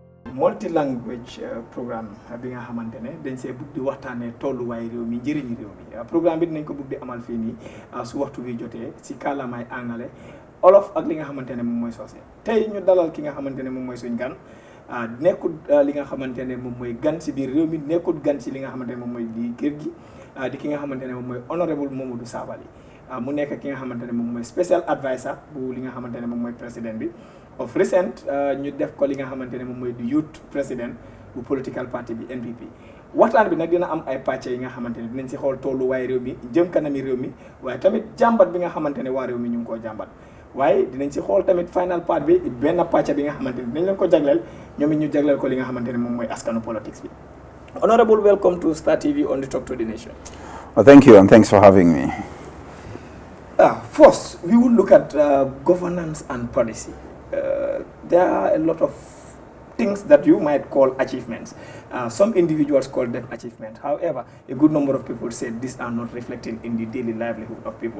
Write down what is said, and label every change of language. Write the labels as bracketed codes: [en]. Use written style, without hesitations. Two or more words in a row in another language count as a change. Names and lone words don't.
[en] multi language programme [wo] bi nga xamante ne dañ see bugg di waxtaanee tolluwaay réew mi njëriñu réew mi programme bi dinañ ko bugg di amal fii nii su waxtu bi jotee si kàllaamaay angale olof ak li nga xamante ne moom mooy soose tey ñu dalal ki nga xamante ne moom mooy suñ gan nekkul li nga xamante ne moom mooy gan si biir réew mi nekkul gan si li nga xamante ne moom mooy di kër gi di ki nga xamante ne moom mooy honorable Momodou Sabally mu nekk ki nga xamante ne moom mooy [en] special adviser [wo] bu li nga xamante ne moom mooy président bi [en] of recent [wo] ñu def ko li nga xamante ne moom mooy di youth président bu [en] political party [wo] bi NPP waxtaan bi nag dina am ay pàcc yi nga xamante ne dinañ si xool tolluwaay réew mi jëm kanami réew mi waaye tamit jàmbat bi nga xamante ne waa réew mi ñu ngi koo jàmbat waaye dinañ si xool tamit [en] final part [wo] bi benn pàcc bi nga xamante ne dinañ leen ko jagleel ñoom it ñu jagleel ko li nga xamante ne moom mooy askanu politics bi. [en] Honorable, welcome to Star TV on the Talk to the Nation. Well, thank you and thanks for having me. First, we will look at governance and policy. There are a lot of things that you might call achievements. Some individuals call them achievements. However, a good number of people said these are not reflecting in the daily livelihood of people.